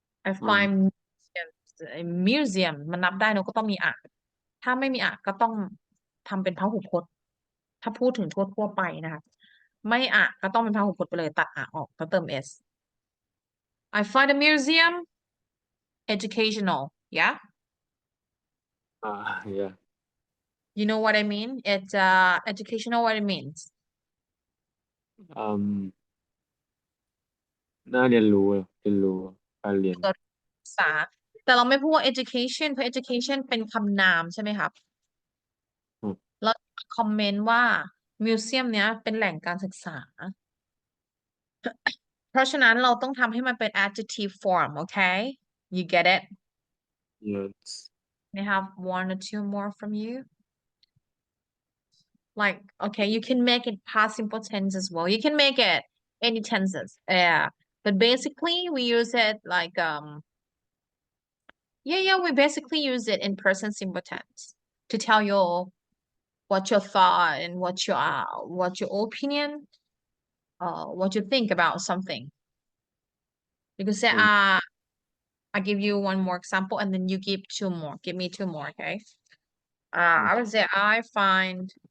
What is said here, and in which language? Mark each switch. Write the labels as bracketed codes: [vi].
[th] I find museum มันนับได้เนอะก็ต้องมีอ่ะ ถ้าไม่มีอ่ะก็ต้องทำเป็นพหูพจน์ ถ้าพูดถึงทั่วไปนะคะไม่อ่ะก็ต้องเป็นพหูพจน์ไปเลยตัดอ่ะออกแล้วเติม s [en] I find the museum educational yeah yeah you know what I mean it's educational what it means [th] น่าเรียนรู้การเรียน ศึกษาแต่เราไม่พูดว่า education เพราะ education เป็นคำนามใช่ไหมครับ แล้วคอมเมนต์ว่ามิวเซียมเนี้ยเป็นแหล่งการศึกษา เพราะฉะนั้นเราต้องทำให้มันเป็น adjective form [en] okay you get it yes Can I have 1 or 2 more from you like okay you can make it past simple tense as well you can make it any tenses yeah but basically we use it like yeah we basically use it in present simple tense to tell you what your thought and what your opinion what you think about something you can say I give you 1 more example and then you give 2 more give me 2 more okay I would say I find